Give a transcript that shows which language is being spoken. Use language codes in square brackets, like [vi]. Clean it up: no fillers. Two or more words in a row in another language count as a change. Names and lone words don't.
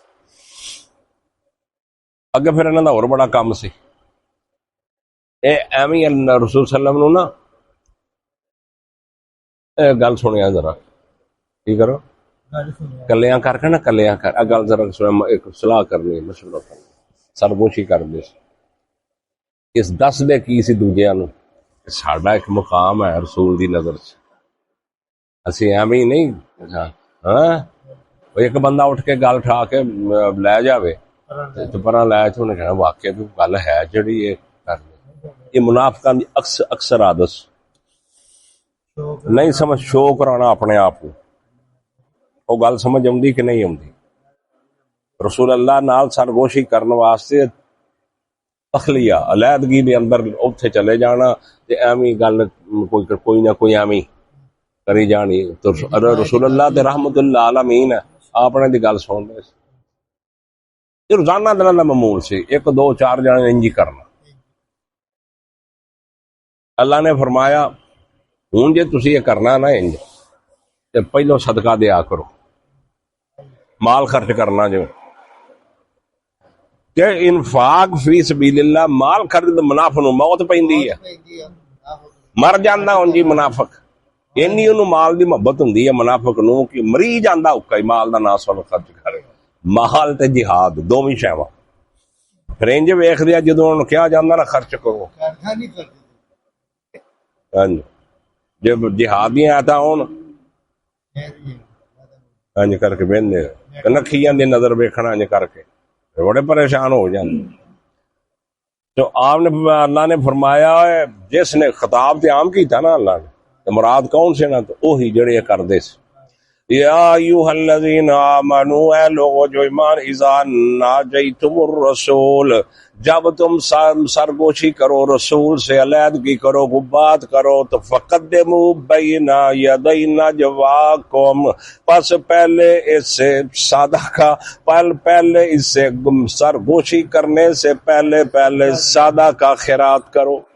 [pa] اگے پھر انہوں دا اور بڑا کام سی، اے ایویں اللہ رسول صلی اللہ علیہ وسلم نو نا اے گل سنیا ذرا، کی کرو کلیاں کر کے نا، کلیاں کر گل ذرا سنو، ایک صلاح کرنی مشورہ کرنا، سرگوشی کرنی سی، اس دس دے کی سی دوجیاں نو ساڈا ایک مقام ہے رسول دی نظر چ، اسی ایویں نہیں ہاں ایک بندہ اٹھ کے گل اٹھا کے لے جاوے تو پرا لے تو انہیں کہنا واقعی تو گل ہے جڑی یہ کرنی، یہ منافقاں دی اکثر عادت نہیں سمجھ، شو کرانا اپنے آپ کو، وہ گل سمجھ آؤندی کہ نہیں آؤندی؟ رسول اللہ نال سرگوشی کرنے واسطے تخلیہ علیحدگی دے اندر اتھے چلے جانا تے ایویں گل کوئی نہ کوئی ایویں کری جانی، تو رسول اللہ تے رحمت اللہ عالمین ہے آپ نے دی گل سن رہے سی، یہ روزانہ دنوں کا معمول سی، ایک دو چار جنے انجی کرنا۔ اللہ نے فرمایا ہوں جے تسی یہ کرنا نا انج تے پہلو صدقہ دیا کرو، مال خرچ کرنا جو کہ [ar] انفاق فی سبیل [pa] اللہ، مال خرچ منافق نو موت پیندی ہے، مر جاندا ہوں جی منافق، اینی انہوں مال دی محبت ہوندی ہے منافق نو کہ مری جاندا اکا مال دا ناس والا خرچ کرے، مال تے جہاد دوویں شیواں، پھر انج ویکھ دیا جدوں انہوں کیا جاندا نا خرچ کرو، ہاں جی جب جہادیاں آتا ہون انج کر کے بہندے نکھیاں دی نظر ویکھنا انج کر کے بڑے پریشان ہو جاندے۔ تو آپ نے اللہ نے فرمایا جس نے خطاب تے عام کیتا نا اللہ نے، تو مراد کون سے نا، تو وہی جڑے کردے سی، [ar] یا ایھا الذین آمنوا، [ur] اے لوگو جو ایمان، [ar] اذا ناجیتم الرسول، [ur] جب تم سرگوشی کرو رسول سے، علیحدگی کرو، بات کرو، تو [ar] فقدموا بین یدی نجواکم، [ur] پس پہلے اس سے صدقہ، پہلے اس سے سرگوشی کرنے سے پہلے صدقہ خیرات کرو،